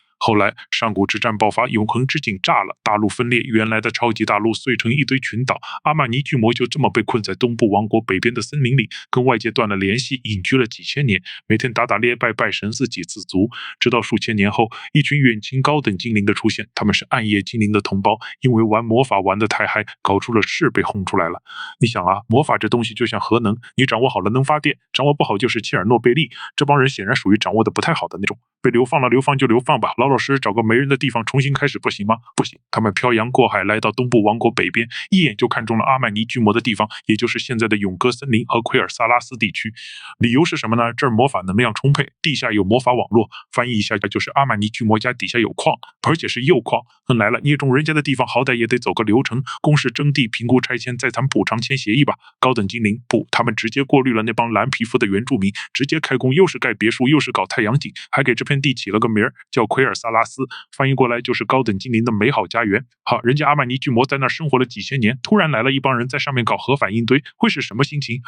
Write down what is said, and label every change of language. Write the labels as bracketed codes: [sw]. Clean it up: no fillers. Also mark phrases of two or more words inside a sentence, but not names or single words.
[zh] 後來上古之戰爆發，永恆之井炸了，大陸分裂，原來的超級大陸碎成一堆群島，阿曼尼巨魔就這麼被困在東部王國北邊的森林裡，跟外界斷了聯繫，隱居了幾千年，每天打打獵拜拜神，自給自足。直到數千年後，一群遠親高等精靈的出現，他們是暗夜精靈的同胞，因為玩魔法玩得太嗨，搞出了事被轟出來了。你想啊，魔法這東西就像核能，你掌握好了能發電，掌握不好就是切爾諾貝利。這幫人顯然屬於掌握的不太好的那種，被流放了，流放就流放吧，老實找個沒人的地方重新開始不行嗎？不行，他們漂洋過海來到東部王國北邊，一眼就看中了阿曼尼巨魔的地方，也就是現在的永歌森林和奎爾薩拉斯地區。理由是什麼呢？這兒魔法能量充沛，地下有魔法網絡，翻譯一下就是阿曼尼巨魔家底下有礦，而且是鈾礦。來了，捏中人家的地方，好歹也得走個流程，公示徵地、評估拆遷、再談補償、簽協議吧。高等精靈不，他們直接過濾了那幫藍皮膚的原住民，直接開工，又是蓋別墅，又是搞太陽井，還給這片地起了個名兒叫奎爾薩拉斯，翻譯過來就是高等精靈的美好家園。好，人家阿曼尼巨魔在那兒生活了幾千年，突然來了一幫人在上面搞核反應堆，會是什麼心情？